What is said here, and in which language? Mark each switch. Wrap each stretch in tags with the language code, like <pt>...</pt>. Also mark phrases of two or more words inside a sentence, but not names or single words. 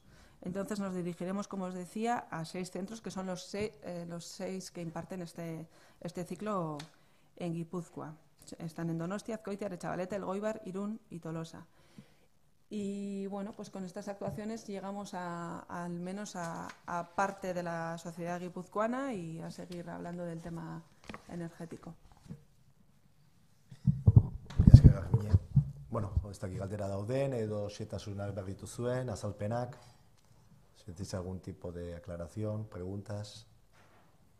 <es>Entonces nos dirigiremos, como os decía, a 6 centros que son los 6 que imparten este ciclo en Guipúzcoa. Están en Donostia, Azkoitia, Aretxabaleta, Elgoibar, Irún y Tolosa. Y bueno, pues con estas actuaciones llegamos al menos a parte de la sociedad guipuzcoana y a seguir hablando del tema energético.</es> <eu>Bueno, ez dakik galdera dauden edo xetasunak behar dituzuen, azalpenak,</eu> <es>sentís algún tipo de aclaración, preguntas.</es>